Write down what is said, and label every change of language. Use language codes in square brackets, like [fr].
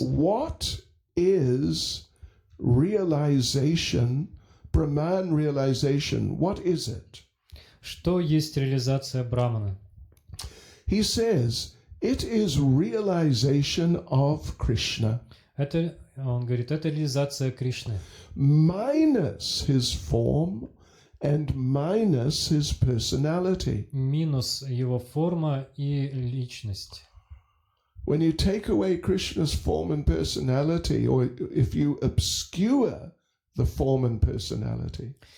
[en] What is realization, Brahman realization? What is it? [ru] Что есть реализация Брамана? [en] He says, it is realization of Krishna. [ru] Он говорит, это реализация Кришны. [en] Minus his form and minus his personality. [ru] Минус его форма и личность. [en] When you take away Krishna's form and personality, or if you obscure the form and personality,